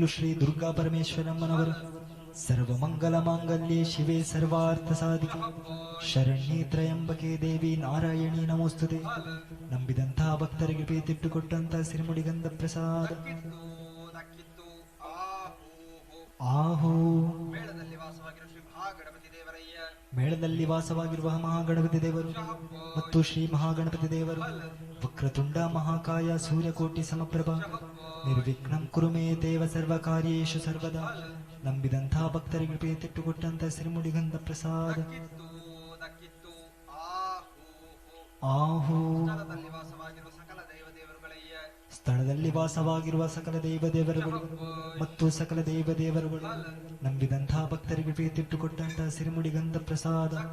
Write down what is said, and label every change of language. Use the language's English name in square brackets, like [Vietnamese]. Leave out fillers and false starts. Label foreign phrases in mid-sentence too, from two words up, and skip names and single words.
[Kannada] ಶ್ರೀ ದುರ್ಗಾ ಪರಮೇಶ್ವರಮ್ಮನವರು [Sanskrit] ಸರ್ವಮಂಗಲ ಮಾಂಗಲ್ಯೆ ಶಿವೆ ಸರ್ವಾರ್ಥ ಸಾಧಿಕೆ ಶರಣ್ಯೇ ತ್ರಯಂಬಕೆ ದೇವಿ ನಾರಾಯಣಿ ನಮೋಸ್ತುತೆ [Kannada] ನಂಬಿದಂತಹ ಭಕ್ತರಿಗೆ ಪ್ರೀತಿಟ್ಟುಕೊಟ್ಟಂತಹ ಸಿರಿಮುಡಿಗಂಧ ಪ್ರಸಾದ ಆಹೋ ಮೇಳದಲ್ಲಿ ವಾಸವಾಗಿರುವ ಮಹಾಗಣಪತಿ ದೇವರು ಮತ್ತು ಶ್ರೀ ಮಹಾಗಣಪತಿ ದೇವರು [Sanskrit] ವಕ್ರತುಂಡ ಮಹಾಕಾಯ ಸೂರ್ಯಕೋಟಿ ಸಮಪ್ರಭ ನಿರ್ವಿಘ್ನಂ ಕುರು ಮೇ ದೇವ ಸರ್ವ ಕಾರ್ಯೇಷು ಸರ್ವದಾ [Kannada] ನಂಬಿದಂತಹ ಭಕ್ತರಿಗೆ ಪ್ರೀತಿಟ್ಟುಕೊಟ್ಟಂತಹ ಸಿರಿಮುಡಿಗಂಧ ಪ್ರಸಾದ ಆಹೋ ಸ್ಥಳದಲ್ಲಿ ವಾಸವಾಗಿರುವ ಸಕಲ ದೈವ ದೇವರುಗಳು ಮತ್ತು ಸಕಲ ದೈವ ದೇವರುಗಳು ನಂಬಿದಂತಹ ಭಕ್ತರಿಗೆ ಪ್ರೀತಿಟ್ಟುಕೊಟ್ಟಂತಹ ಸಿರಿಮುಡಿಗಂಧ ಪ್ರಸಾದ